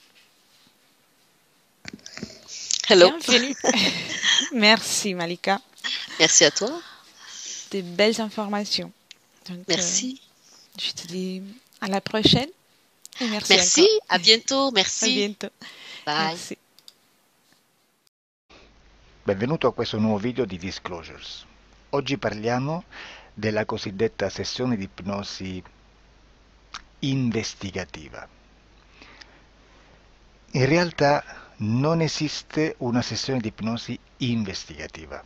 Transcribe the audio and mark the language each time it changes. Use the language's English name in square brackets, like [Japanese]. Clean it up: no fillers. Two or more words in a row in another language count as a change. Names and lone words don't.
[French] Hello. Bienvenue. Merci Malika. Merci à toi. Des belles informations. Donc, Merci. Je te dis à la prochaine. Et merci Merci, encore. à bientôt, merci. A bientôt. Bye. Merci. [Italian] Benvenuto a questo nuovo video di Disclosures. Oggi parliamo della cosiddetta sessione di ipnosi investigativa. In realtà non esiste una sessione di ipnosi investigativa.